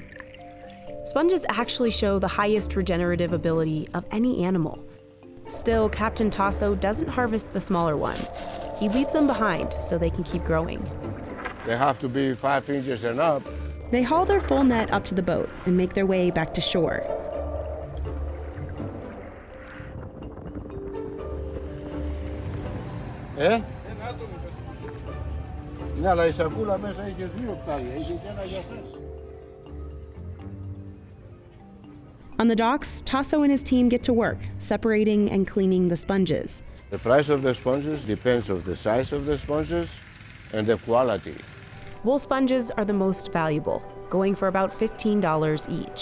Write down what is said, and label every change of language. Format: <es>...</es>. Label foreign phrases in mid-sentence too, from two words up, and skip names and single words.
<en>Sponges actually show the highest regenerative ability of any animal. Still, Captain Tasso doesn't harvest the smaller ones. He leaves them behind so they can keep growing. They have to be 5 inches and up. They haul their full net up to the boat and make their way back to shore. Ε?</en> <el>Ναι, αλλά η σακούλα μέσα είχε 2 οκτάρια, είχε και ένα για αυτές.</el> <en>On the docks, Tasso and his team get to work, separating and cleaning the sponges. The price of the sponges depends on the size of the sponges and the quality. Wool sponges are the most valuable, going for about $15 each.</en>